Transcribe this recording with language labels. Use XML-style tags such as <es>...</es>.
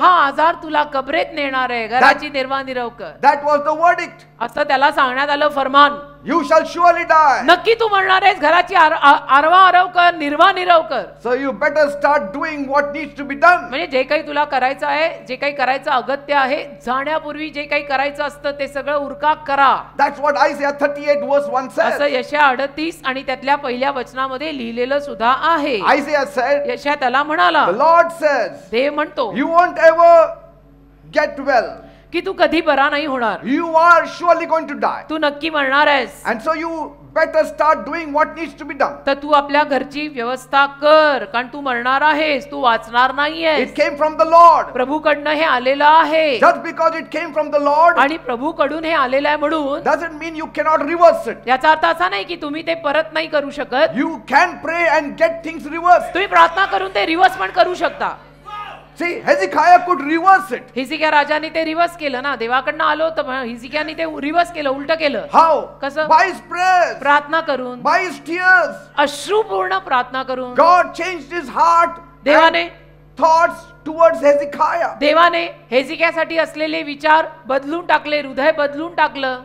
<mr>हा आजार तुला कबरेत नेणार आहे. घराची निर्वानिरव कर.</mr> <en>That was the verdict.</en> <mr>असं त्याला सांगण्यात आलं फरमान.</mr> <en>You shall surely die.</en> <mr>नक्की तू म्हणणार आहेस घराची आरवा आरव कर, निर्वानिरव कर.</mr> <en>So you better start doing what needs to be done.</en> <mr>म्हणजे जे काही तुला करायचं आहे, जे काही करायचं अगत्य आहे, जाण्यापूर्वी जे काही करायचं असतं ते सगळं उरका करा.</mr> <en>That's what Isaiah 38 verse 1 says.</en> <mr>असं यशया 38 आणि त्यातल्या पहिल्या वचनामध्ये लिहिलेलं सुद्धा आहे.</mr> <en>Isaiah said,</en> <mr>यशया त्याला म्हणाला,</mr> <en>the Lord says,</en> <mr>देव म्हणतो</mr> <en>you won't ever get well.</en> <mr>की तू कधी बरा नाही होणार.</mr> <en>You are surely going to die.</en> <mr>तू नक्की मरणार आहेस.</mr> <en>And so you better start doing what needs to be done.</en> <mr>तर तू आपल्या घरची व्यवस्था कर, कारण तू मरणार आहेस. तू वाचणार नाहीयेस.</mr> <en>It came from the Lord.</en> <mr>प्रभूकडनं हे आलेलं आहे.</mr> <en>Just because it came from the Lord</en> <mr>आणि प्रभूकडून हे आलेलं आहे म्हणून</mr> <en>doesn't mean you cannot reverse it.</en> <mr>याचा अर्थ असा नाही की तुम्ही ते परत नाही करू शकत.</mr> <en>You can pray and get things reversed.</en> <mr>तुम्ही प्रार्थना करून ते रिव्हर्स पण करू शकता.</mr> <en>See, Hezekiah could reverse it.</en> <mr>Hezekiah राजाने ते रिव्हर्स केलं ना. देवाकडनं आलो तर हिजकियाने ते रिव्हर्स केलं, उलट केलं.</mr> <en>How?</en> <mr>कसं?</mr> <en>By his prayers,</en> <mr>प्रार्थना करून,</mr> <en>by his tears.</en> <mr>अश्रुपूर्ण प्रार्थना करून</mr> <en>God changed his heart</en> <mr>देवाने</mr> <en>and thoughts towards Hezekiah.</en> <mr>देवाने हेजिकियासाठी असलेले विचार बदलून टाकले, हृदय बदलून टाकलं.</mr>